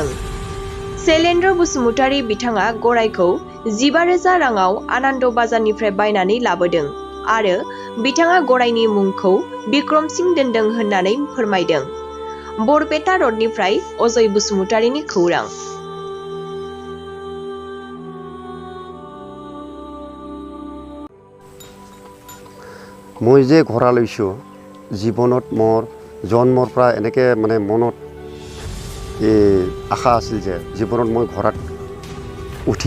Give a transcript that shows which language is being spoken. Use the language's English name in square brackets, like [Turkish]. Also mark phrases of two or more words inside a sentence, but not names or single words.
[Bodo] शैलेन्द्र बसुमतारि बिथाङा गरायखौ 15,000 राङाव आनन्द बाजारनिफ्राय बायनानै लाबोदों आरो बिथाङा गरायनि मुंखौ बिक्रम सिंह दोनदों होननानै फोरमायदों। बरपेटा रडनिफ्राय अजय बसुमतारिनि खौरां। [Assamese] মই যে ঘোঁৰা লৈছোঁ জীৱনত মোৰ জন্মৰ পৰা এনেকৈ মানে মনত আশা আছিল যে জীৱনত মই ঘোঁৰাত উঠিম।